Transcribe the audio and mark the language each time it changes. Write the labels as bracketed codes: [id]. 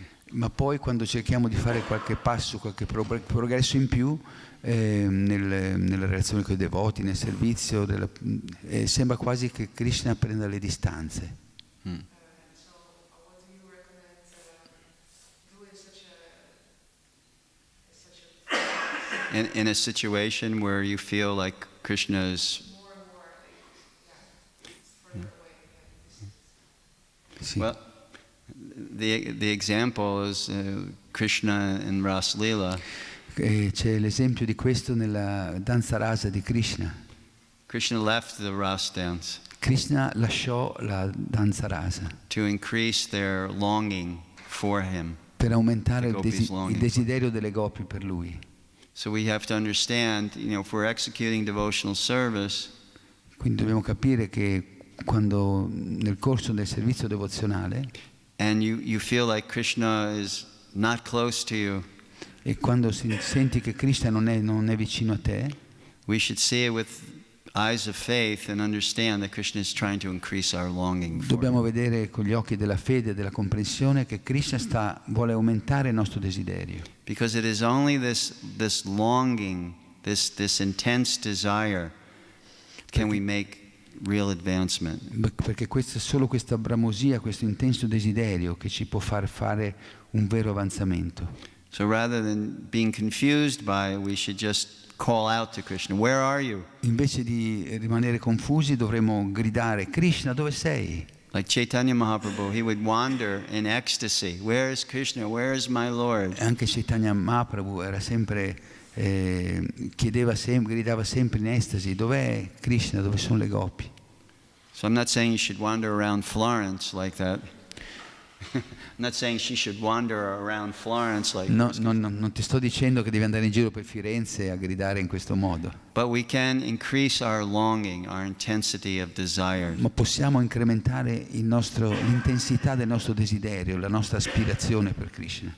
[it] ma poi quando cerchiamo di fare qualche passo, qualche progresso in più nella relazione con i devoti, nel servizio, sembra quasi che Krishna prenda le distanze. [en] So, what do you recommend doing such a In a situation where you feel like Krishna is... more and more, it's further away? [it] Sì. [en] Well, the example is Krishna in Ras Lila. [it] C'è l'esempio di questo nella danza rasa di Krishna. [en] Krishna left the Ras dance [it] Krishna lasciò la danza rasa [en] to increase their longing for him. [it] per aumentare [en] The gopis longing [it] il desiderio delle gopi per lui. [en] So we have to understand, if we're executing devotional service, [it] Quindi dobbiamo capire che quando nel corso del servizio devozionale [en] and you feel like Krishna is not close to you, [it] e quando senti che Krishna non è vicino a te, [en] we should see it with eyes of faith and understand that Krishna is trying to increase our longing for [it] dobbiamo [en] him. [it] vedere con gli occhi della fede e della comprensione che Krishna vuole aumentare il nostro desiderio. [en] Because it is only this longing, this intense desire, can we make real advancement. [it] Perché solo questa bramosia, questo intenso desiderio che ci può far fare un vero avanzamento. [en] So rather than being confused by it, we should just call out to Krishna, where are you? [it] Invece di rimanere confusi dovremmo gridare: Krishna, dove sei? [en] Like Chaitanya Mahaprabhu, he would wander in ecstasy. Where is Krishna? Where is my Lord? [it] Anche Chaitanya Mahaprabhu era sempre gridava sempre in estasi: dov'è Krishna, dove sono le gopi? [en] So I'm not saying you should wander around Florence like that. I'm not saying she should wander around Florence like [it] No, [en] this. [it] non ti sto dicendo che devi andare in giro per Firenze a gridare in questo modo, [en] But we can increase our longing, our intensity of desire. [it] ma possiamo incrementare l'intensità del nostro desiderio, la nostra aspirazione per Krishna,